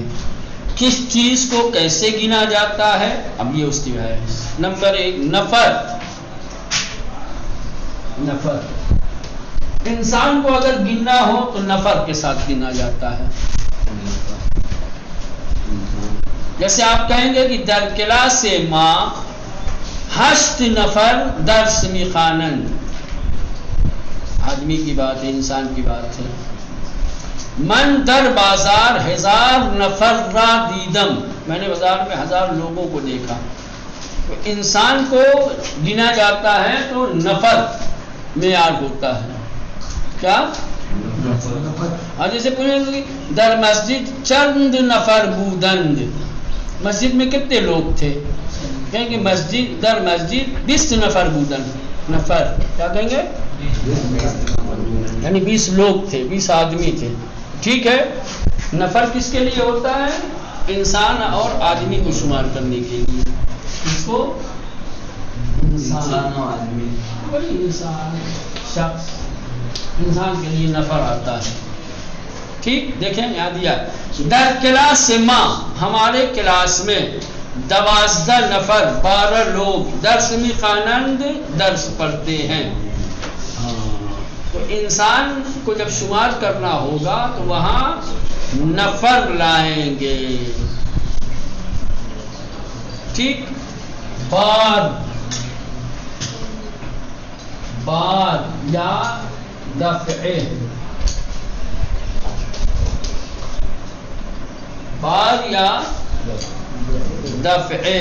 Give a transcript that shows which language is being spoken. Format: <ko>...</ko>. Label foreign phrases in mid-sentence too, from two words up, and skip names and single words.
<ur>کس چیز کو کیسے گنا جاتا ہے؟ اب یہ اس کی ہے. نمبر 1 نفر. نفر انسان کو اگر گننا ہو تو نفر کے ساتھ گنا جاتا ہے. جیسے آپ کہیں گے کہ</ur> <fa>در کلاس ما 8 نفر درس میخوانند.</fa> <ur>آدمی کی بات ہے، انسان کی بات ہے.</ur> <fa>من در بازار 1000 نفر را دیدم.</fa> <ur>میں نے بازار میں 1000 لوگوں کو دیکھا. تو انسان کو گنا جاتا ہے تو نفر معیار ہوتا ہے. کیا؟ جیسے پوچھیں گے</ur> <fa>در مسجد چند نفر بودند.</fa> <ur>مسجد میں کتنے لوگ تھے؟ کہیں گے مسجد</ur> <fa>در مسجد 20 نفر بودند.</fa> <ur>نفر کیا کہیں گے؟ یعنی 20 لوگ تھے، 20 آدمی تھے. ٹھیک ہے. نفر کس کے لیے ہوتا ہے؟ انسان اور آدمی کو شمار کرنے کے لیے. اس کو انسان اور آدمی، بڑی انسان شخص، انسان کے لیے نفر آتا ہے. ٹھیک. دیکھیں یہاں دیا</ur> <fa>در کلاس ما،</fa> <ur>ہمارے کلاس میں 12 نفر 12 لوگ</ur> <fa>درس میخوانند،</fa> <ur>درس پڑھتے ہیں. تو انسان کو جب شمار کرنا ہوگا تو وہاں نفر لائیں گے. ٹھیک. بار یا دفعے، بار یا دفعے.</ur>